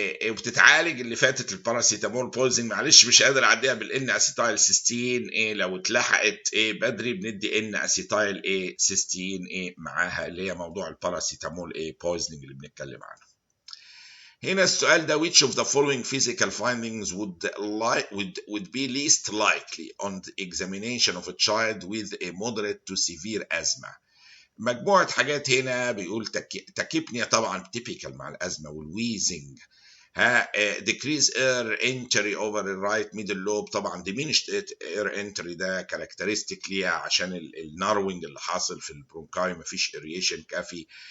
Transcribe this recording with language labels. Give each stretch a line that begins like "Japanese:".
Arabic: وبتتعالج اللي فاتت الباراسيتامول بويزنج. معلش مش قادر اعديها بالان اسيتايل سيستين لو اتلحقت بدري بندي ان اسيتايل سيستين معاها، اللي هي موضوع الباراسيتامول بويزنج اللي بنتكلم عنه. هنا السؤال ده
English: which of the following physical findings would be least likely on the examination of a child with a moderate to severe asthma.
Arabic: مجموعة حاجات هنا بيقول تكيبنيا طبعا تيبيكال مع الأزمة والويزنج.
English: decrease air entry over the right middle lobe.
Arabic: طبعا
English: diminished air entry
Arabic: ده كاركترستيك ليها عشان الناروينج اللي حاصل في البرونكاي، مفيش aeration كافي.